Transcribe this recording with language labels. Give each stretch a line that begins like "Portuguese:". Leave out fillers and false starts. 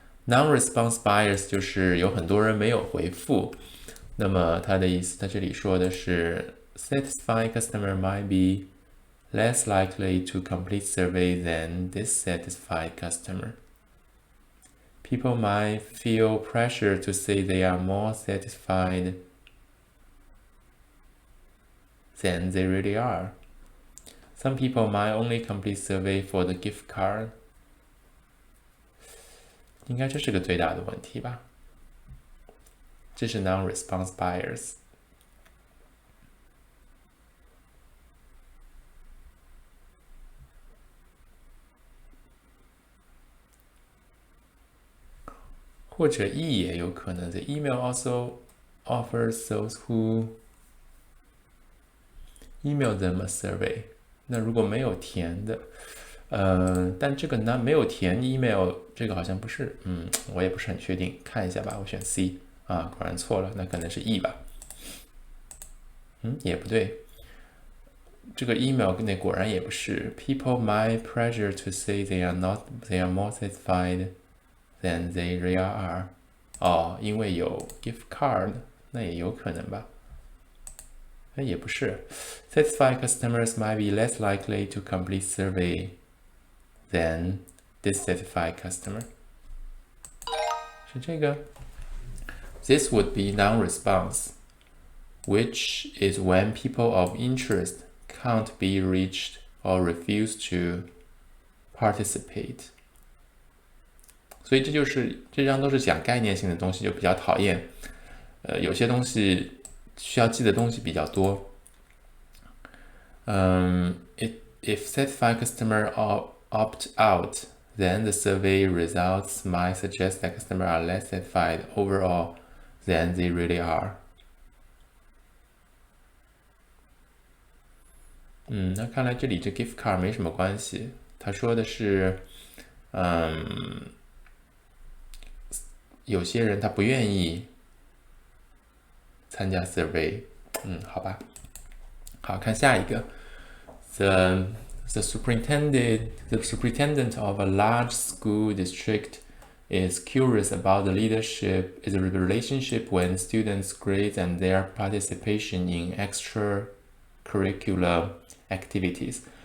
English: Non-response buyers
Chinese: 就是有很多人没有回复。那么它的意思，它这里说的是
English: satisfied customer might be less likely to complete survey than dissatisfied customer. People might feel pressure to say they are more satisfied than they really are. Some people might only complete survey for the gift card.
Chinese: 应该这是个最大的问题吧？这是 non-response buyers。或者 E 也有可能。
English: The email also offers those who email them a survey。
Chinese: 那如果没有填的，但这个呢没有填 email， 这个好像不是，我也不是很确定，看一下吧。我选 C 啊，果然错了，那可能是 E 吧。也不对，这个 email 那果然也不是。
English: People might pressure to say they are more satisfied than they really are.
Chinese: 因为有 gift card， 那也有可能吧。也不是。
English: Satisfied customers might be less likely to complete survey than dissatisfied customer.
Chinese: 是这个。
English: This would be non-response, which is when people of interest can't be reached or refuse to participate.
Chinese: 所以这张都是讲概念性的东西，就比较讨厌。有些东西需要记的东西比较多。
English: If satisfied customer opt out, then the survey results might suggest that customers are less satisfied overall than they really are。
Chinese: 那看来这里这 gift card 没什么关系。他说的是，有些人他不愿意参加 survey。好吧。好，看下一个。
English: The superintendent of a large school district is curious about the relationship when students' grades and their participation in extracurricular activities.